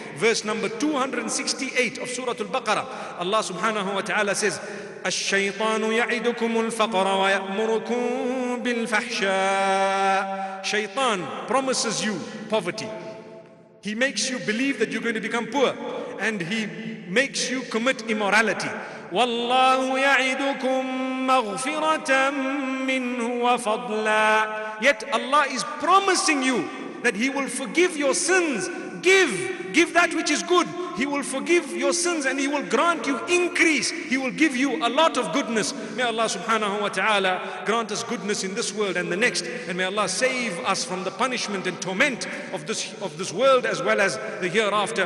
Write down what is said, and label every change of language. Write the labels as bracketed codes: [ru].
[en] Verse number 268 of Surah Al-Baqarah, Allah subhanahu wa ta'ala says, [ar] الشيطان يعدكم الفقر ويأمركم بالفحشاء. [en] Shaitan promises you poverty. He makes you believe that you're going to become poor, and he makes you commit immorality. [ar] والله يعدكم مغفرة منه وفضلا. [en] Yet Allah is promising you that He will forgive your sins. Give that which is good. He will forgive your sins and He will grant you increase. He will give you a lot of goodness. May Allah subhanahu wa ta'ala grant us goodness in this world and the next. And may Allah save us from the punishment and torment of this world as well as the hereafter.